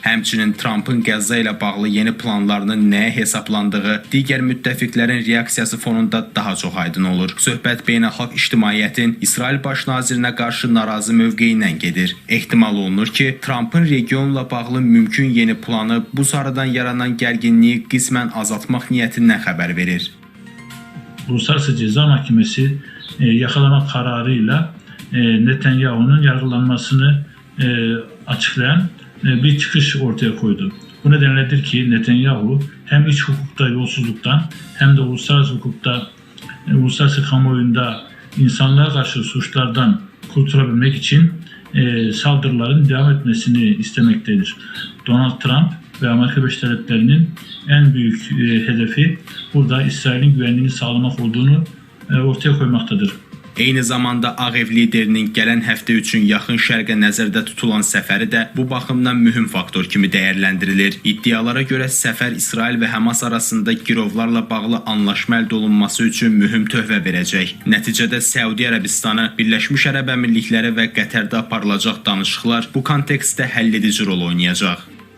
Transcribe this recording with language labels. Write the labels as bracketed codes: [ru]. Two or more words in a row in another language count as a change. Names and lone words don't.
[az] Həmçinin Trump'ın Qəzza ilə bağlı yeni planlarının nəyə hesablandığı digər müttəfiqlərin reaksiyası fonunda daha çox aydın olur. Söhbət beynəlxalq ictimaiyyətin İsrail baş nazirinə qarşı narazı mövqeyindən gedir. Ehtimal olunur ki, Trump'ın regionla bağlı mümkün yeni planı bu sarıdan yaranan gərginliyi qismən azaltmaq niyyətindən xəbər verir. [tr] Uluslararası Ceza Mahkemesi yakalama kararıyla Netanyahu'nun yargılanmasını açıklayan bir çıkış ortaya koydu. Bu nedenledir ki Netanyahu hem iç hukukta yolsuzluktan hem de uluslararası hukukta, uluslararası kamuoyunda insanlığa karşı suçlardan kurtulabilmek için saldırıların devam etmesini istemektedir. Donald Trump ve Amerika Birleşik Devletleri'nin en büyük hedefi burada İsrail'in güvenliğini sağlamak olduğunu ortaya koymaktadır. [az] Eyni zamanda Ağ Ev liderinin gələn həftə üçün yaxın şərqə nəzərdə tutulan səfəri də bu baxımdan mühüm faktor kimi dəyərləndirilir. İddialara görə səfər İsrail və Həmas arasında girovlarla bağlı anlaşma əldə olunması üçün mühüm töhfə verəcək. Nəticədə Səudiyyə Ərəbistanı, Birləşmiş Ərəb Əmirlikləri və Qətərdə aparılacaq danışıqlar bu kontekstdə həlledici rol oynayacaq.